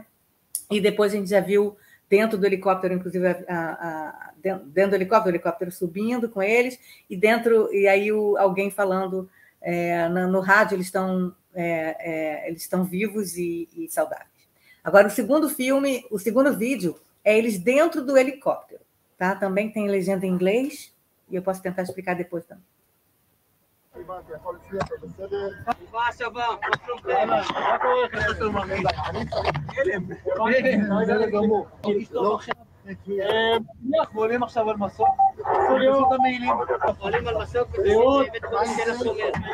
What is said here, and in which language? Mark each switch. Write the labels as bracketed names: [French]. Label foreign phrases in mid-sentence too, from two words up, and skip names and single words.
[Portuguese] E depois a gente já viu dentro do helicóptero, inclusive dentro do helicóptero, o helicóptero subindo com eles, e aí alguém falando no rádio, eles estão vivos e saudáveis. Agora, o segundo vídeo é eles dentro do helicóptero, tá? Também tem legenda em inglês, e eu posso tentar explicar depois também. [Hebrew] עולים עכשיו על מסוק, פשוט המעילים. עולים על מסוק ובית חולים תל השומר.